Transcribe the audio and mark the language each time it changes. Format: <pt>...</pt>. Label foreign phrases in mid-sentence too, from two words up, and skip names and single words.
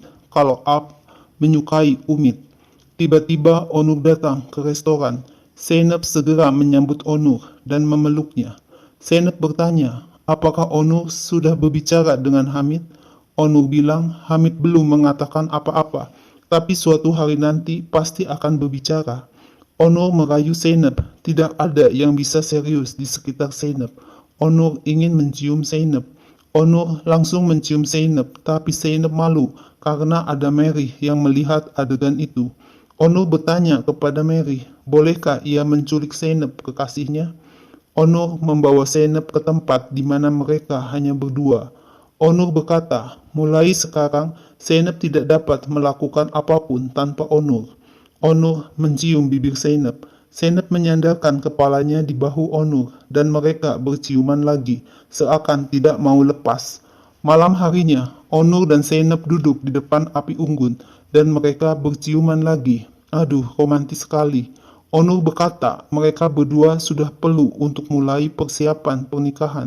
<id>Kalau Alp menyukai Umid. Tiba-tiba Onur datang ke restoran. Zeynep segera menyambut Onur dan memeluknya. Zeynep bertanya, apakah Onur sudah berbicara dengan Hamid? Onur bilang Hamid belum mengatakan apa-apa, tapi suatu hari nanti pasti akan berbicara. Onur merayu Zeynep, tidak ada yang bisa serius di sekitar Zeynep. Onur ingin mencium Zeynep. Onur langsung mencium Zeynep, tapi Zeynep malu karena ada Mary yang melihat adegan itu. Onur bertanya kepada Mary, bolehkah ia menculik Zeynep kekasihnya? Onur membawa Zeynep ke tempat di mana mereka hanya berdua. Onur berkata, mulai sekarang Zeynep tidak dapat melakukan apapun tanpa Onur. Onur mencium bibir Zeynep. Zeynep menyandarkan kepalanya di bahu Onur dan mereka berciuman lagi, seakan tidak mau lepas. Malam harinya, Onur dan Zeynep duduk di depan api unggun dan mereka berciuman lagi. Aduh, romantis sekali. Onur berkata mereka berdua sudah perlu untuk mulai persiapan pernikahan.</id>